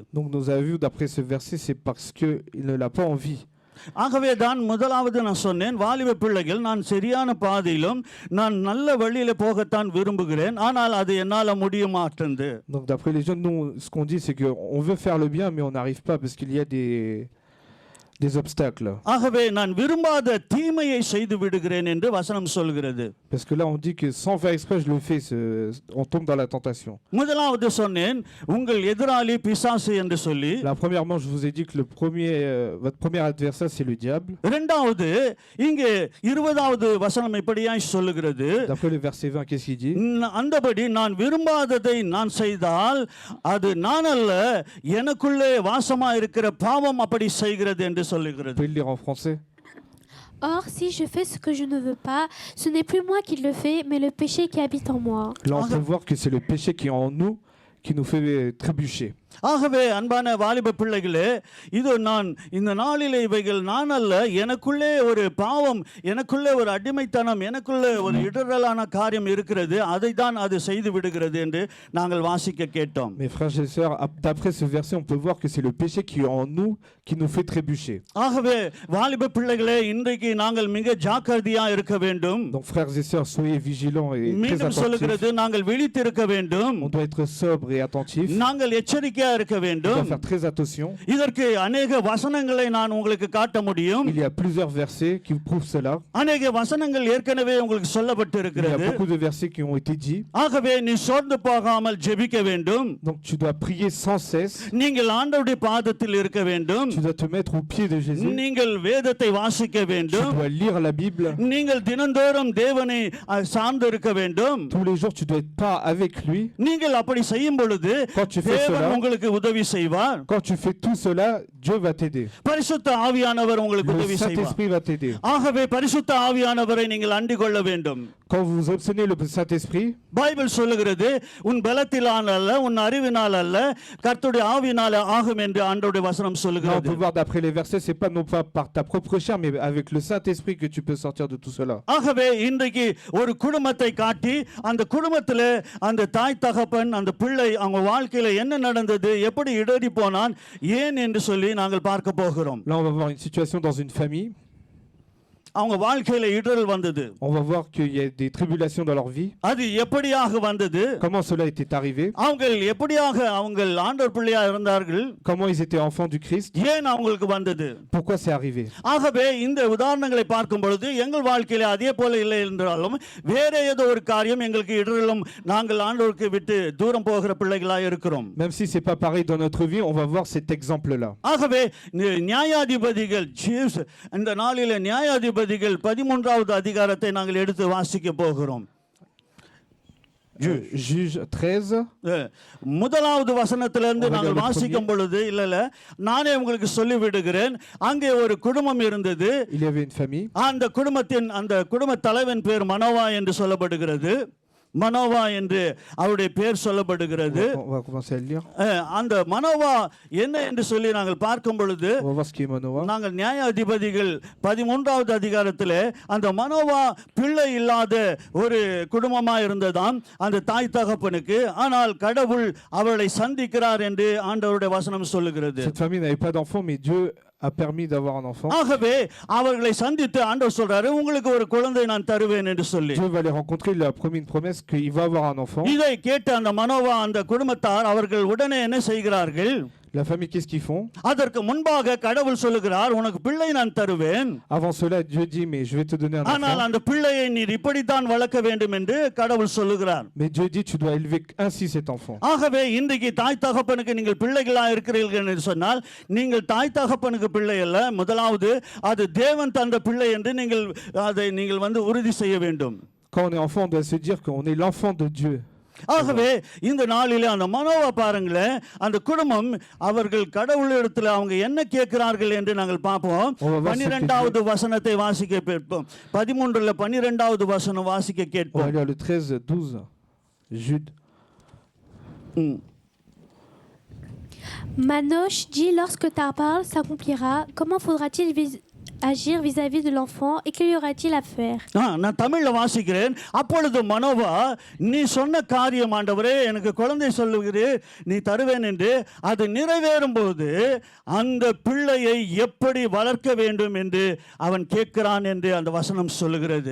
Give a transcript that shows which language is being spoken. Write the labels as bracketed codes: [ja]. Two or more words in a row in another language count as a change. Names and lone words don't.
[fr] Donc nous avons vu d'après ce verset, c'est parce que il ne l'a pas envie. [ta] ஆகவே தான் முதலாவது நான் சொன்னேன், வாலிப பிள்ளைகள் நான் சரியான பாதையிலும் நான் நல்ல வழியில போகத்தான் விரும்புகிறேன், ஆனால் அது என்னால முடிய மாட்டேங்குது. [fr] Donc d'après les jeunes, nous ce qu'on dit c'est que on veut faire le bien mais on n'arrive pas parce qu'il y a des obstacles. [ta] ஆகவே நான் விரும்பாத தீமையை செய்து விடுகிறேன் என்று வசனம் சொல்கிறது. [fr] Parce que là on dit que sans faire exprès je le fais, on tombe dans la tentation. [ta] முதலாவது சொன்னேன் உங்கள் எதிராளி பிசாசு என்று சொல்லி. [fr] Là premièrement je vous ai dit que votre premier adversaire c'est le diable. [ta] இரண்டாவது இங்கே 20வது வசனம் இப்படியாய் சொல்லுகிறது. [fr] D'après le verset 20 qu'est-ce qu'il dit? [ta] அந்தபடி நான் விரும்பாததை நான் செய்தால் அது நான் அல்ல, எனக்குள்ளே வாசமா இருக்கிற பாவம் அப்படி செய்கிறது என்று சொல்லுகிறது. [fr] Vous pouvez le lire en français? Or, si je fais ce que je ne veux pas, ce n'est plus moi qui le fais, mais le péché qui habite en moi. Là, on peut voir que c'est le péché qui est en nous qui nous fait trébucher. [ta] ஆகவே அன்பான வாலிப பிள்ளைகளே, இது நான் இந்த நாளிலே இவைகள் நான் அல்ல, எனக்குள்ளே ஒரு பாவம், எனக்குள்ளே ஒரு அடிமைத்தனம், எனக்குள்ளே ஒரு இடரலான காரியம் இருக்கிறது, அதை தான் அது செய்து விடுகிறது என்று நாங்கள் வாசிக்க கேட்டோம். [fr] Mes frères et sœurs, d'après ce verset, on peut voir que c'est le péché qui est en nous qui nous fait trébucher. [ta] ஆகவே வாலிப பிள்ளைகளே, இன்றைக்கு நாங்கள் மிக ஜாக்கிரதையா இருக்க வேண்டும். [fr] Donc frères et sœurs, soyez vigilants et très [ta] மீண்டும் [fr] attentifs. [ta] சொல்லுகிறது, நாங்கள் விழித்திருக்க வேண்டும். [fr] On doit être sobre et attentif. [ta] நாங்கள் எச்சரிக்கையா எச்சரிக்கையா இருக்க [fr] Tu dois [ta] வேண்டும். [fr] faire très attention. [ta] இதற்கு அநேக வசனங்களை நான் உங்களுக்கு காட்ட முடியும். [fr] Il y a plusieurs versets qui prouvent cela. [ta] அநேக வசனங்கள் ஏற்கனவே உங்களுக்கு சொல்லப்பட்டு [fr] Il y a [ta] இருக்கிறது. [fr] beaucoup de versets qui ont été dits. [ta] ஆகவே நீ சோர்ந்து போகாமல் ஜெபிக்க வேண்டும். [fr] Donc tu dois prier sans cesse. [ta] நீங்கள் ஆண்டவருடைய பாதத்தில் இருக்க வேண்டும். [fr] Tu dois te mettre au pied de Jésus. [ta] நீங்கள் வேதத்தை வாசிக்க [fr] Tu [ta] வேண்டும். [fr] dois lire la Bible. [ta] நீங்கள் தினந்தோறும் தேவனை சார்ந்து இருக்க வேண்டும். [fr] Tous les jours, tu dois être pas avec lui. [ta] நீங்கள் அப்படி செய்யும் பொழுது [fr] Quand tu fais [ta] தேவன் [fr] cela, [ta] உங்களுக்கு உதவி செய்வார். [fr] quand tu fais tout cela, Dieu va t'aider. [ta] பரிசுத்த ஆவியானவர் உங்களுக்கு [fr] Le [ta] உதவி செய்வார். [fr] Saint-Esprit va t'aider. [ta] ஆகவே பரிசுத்த ஆவியானவரை நீங்கள் அண்டிக் கொள்ள வேண்டும். [fr] Quand vous obtenez le Saint-Esprit, [ta] பைபிள் சொல்லுகிறது உன் பலத்தினால் அல்ல உன் அறிவினால் அல்ல கர்த்தருடைய ஆவியினாலே ஆகும் என்று ஆண்டவருடைய வசனம் [fr] là, on [ta] சொல்லுகிறது. [fr] peut voir d'après les versets, c'est pas non pas par ta propre chair, mais avec le Saint-Esprit que tu peux sortir de tout cela. [ta] ஆகவே இன்றைக்கு ஒரு குடும்பத்தை காட்டி அந்த குடும்பத்தில் அந்த தாய் தகப்பன் அந்த பிள்ளை அவங்க வாழ்க்கையில என்ன நடந்தது எப்படி இடறி போனான் ஏன் என்று சொல்லி நாங்கள் பார்க்க போகிறோம். [fr] Là, on va voir une situation dans une famille. [ta] அவங்க வாழ்க்கையில இடறல் வந்தது. [fr] On va voir qu'il y a des tribulations dans leur vie. [ta] அது எப்படியாக வந்தது? [fr] Comment cela était arrivé? [ta] அவங்க எப்படியாக அவங்க ஆண்டவர் பிள்ளையா இருந்தார்கள்? [fr] Comment ils étaient enfants du Christ? [ta] ஏன் அவங்களுக்கு வந்தது? [fr] Pourquoi c'est arrivé? [ta] ஆகவே இந்த உதாரணங்களை பார்க்கும் பொழுது எங்கள் வாழ்க்கையில அதே போல இல்லை என்றாலும் வேற ஏதோ ஒரு காரியம் எங்களுக்கு இடரலும் நாங்கள் ஆண்டவருக்கு விட்டு தூரம் போகிற பிள்ளைகளாக இருக்கிறோம். [fr] Même si c'est pas pareil dans notre vie, on va voir cet exemple-là. [ta] ஆகவே நியாயாதிபதிகள் ஜீவ்ஸ் இந்த நாளிலே நியாயாதிபதிகள் 13வது அதிகாரத்தை நாங்கள் எடுத்து வாசிக்க போகிறோம். [fr] Juge 13. [ta] முதலாவது வசனத்திலிருந்து நாங்கள் வாசிக்கும் பொழுது இல்ல நானே உங்களுக்கு சொல்லி விடுகிறேன். அங்கே ஒரு குடும்பம் இருந்தது. [fr] Il y avait une famille. [ta] அந்த குடும்ப தலைவன் பேர் மனோவா என்று சொல்லப்படுகிறது. மனோவா என்று அவருடைய பேர் சொல்லப்படுகிறது. [fr] On va commencer à le lire. [ta] அந்த மனோவா என்ன என்று சொல்லி நாங்கள் பார்க்கும் பொழுது [fr] On va voir ce qui est Manoah. [ta] நாங்கள் நியாயாதிபதிகள் 13வது அதிகாரத்திலே அந்த மனோவா பிள்ளை இல்லாத ஒரு குடும்பமா இருந்ததாம் அந்த தாய் தகப்பனுக்கு. ஆனால் கடவுள் அவளை சந்திக்கிறார் என்று ஆண்டவருடைய வசனம் சொல்லுகிறது. [fr] Cette famille n'avait pas d'enfant, mais Dieu a permis d'avoir un enfant. [ta] ஆகவே அவர்களை சந்தித்து ஆண்டவர் சொல்றாரு உங்களுக்கு ஒரு குழந்தை நான் தருவேன் என்று சொல்லி. [fr] Dieu va les rencontrer, il a promis une promesse qu'il va avoir un enfant. [ta] இதை கேட்ட அந்த மனோவா அந்த குடும்பத்தார் அவர்கள் உடனே என்ன செய்கிறார்கள்? [fr] La famille, qu'est-ce qu'ils font? [ta] அதற்கு முன்பாக கடவுள் சொல்லுகிறார் உனக்கு பிள்ளை நான் தருவேன். [fr] Avant cela, Dieu dit mais je vais te donner un [ta] ஆனால் [fr] enfant. [ta] அந்த பிள்ளையை நீ இப்படித்தான் வளர்க்க வேண்டும் என்று கடவுள் சொல்லுகிறார். [fr] Mais Dieu dit tu dois élever ainsi cet enfant. [ta] ஆகவே இன்றைக்கு தாய் தகப்பனுக்கு நீங்கள் பிள்ளைகளா இருக்கிறீர்கள் என்று சொன்னால் நீங்கள் தாய் தகப்பனுக்கு பிள்ளை அல்ல. முதலாவது அது தேவன் தந்த பிள்ளை என்று நீங்கள் உறுதி செய்ய வேண்டும். [fr] Quand on est enfant, on doit se dire qu'on est l'enfant de Dieu. [ta] ஆகவே இந்த நாளிலே அந்த மனோவா பாருங்களேன் அந்த குடும்பம் அவர்கள் கடவுளிடத்தில் அவங்க என்ன கேட்கிறார்கள் என்று நாங்கள் பார்ப்போம். 12வது வசனத்தை வாசிக்க கேட்போம். 13ல 12வது வசனம் வாசிக்க கேட்போம். [fr] On va lire le 13, 12. Jude. Manoche dit lorsque ta parole s'accomplira, comment faudra-t-il agir vis-à-vis de l'enfant et que y aura-t-il à faire? [ta] நான் தமிழ்ல வாசிக்கிறேன். அப்பொழுது மனோவா நீ சொன்ன காரியம் ஆண்டவரே எனக்கு குழந்தை சொல்லுகிறீர் நீ தருவேன் என்று அது நிறைவேறும் போது அந்த பிள்ளையை எப்படி வளர்க்க வேண்டும் என்று அவன் கேட்கிறான் என்று அந்த வசனம் சொல்லுகிறது.